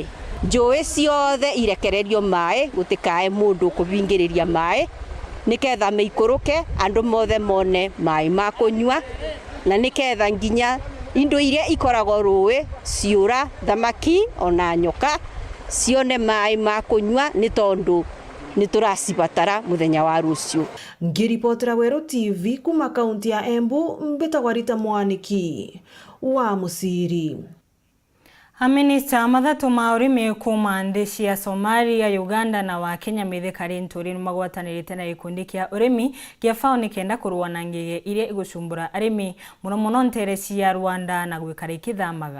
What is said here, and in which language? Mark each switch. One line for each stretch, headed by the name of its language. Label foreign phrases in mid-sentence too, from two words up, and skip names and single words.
Embu: Njui ciothe irekererio mai gutikae mundu kuvingiriria mai niketha meikuruke andu mothe mone mai ma kunyua na niketha nginya indo iria ikoragwo rui ciura thamaki ona nyoka cione mai ma kunyua ni tondu nituracibatara muthenya wa rucio. Ngiripotera Weru TV kuma kaunti ya Embu mbitagwa Rita Mwaniki wa Musiri. Aminista mathatu ma urimi kuma nthi cia Somalia, Uganda na wa Kenya mithikari nturi magwatanirite na gikundi kia urimi kia FAO nikenda kurua na ngige iria igucumbura arimi muno ntere cia Rwanda na gwikara ikithamaga.